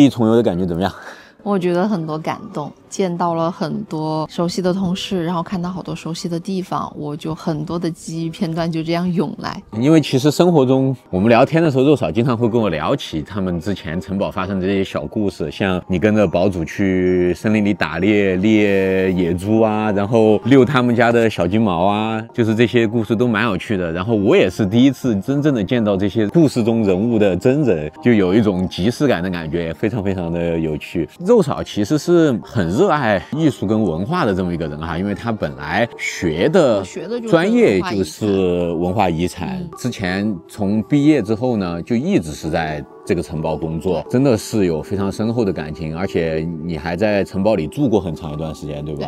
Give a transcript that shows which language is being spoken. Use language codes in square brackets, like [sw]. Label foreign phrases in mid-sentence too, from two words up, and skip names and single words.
[zh] 我覺得很多感動， 見到了很多熟悉的同事，然後看到好多熟悉的地方，我就很多的記憶片段就這樣湧來。因為其實生活中我們聊天的時候，肉嫂經常會跟我聊起他們之前城堡發生的這些小故事，像你跟着堡主去森林裡打獵野豬啊，然後遛他們家的小金毛啊，就是這些故事都蠻有趣的。然後我也是第一次真正的見到這些故事中人物的真人，就有一種即視感的感覺，非常非常的有趣。肉嫂其實是很熱愛藝術跟文化的這麼一個人哈，因為他本來學的專業就是文化遺產，之前從畢業之後呢，就一直是在這個城堡工作，真的是有非常深厚的感情，而且你還在城堡裡住過很長一段時間，对吧？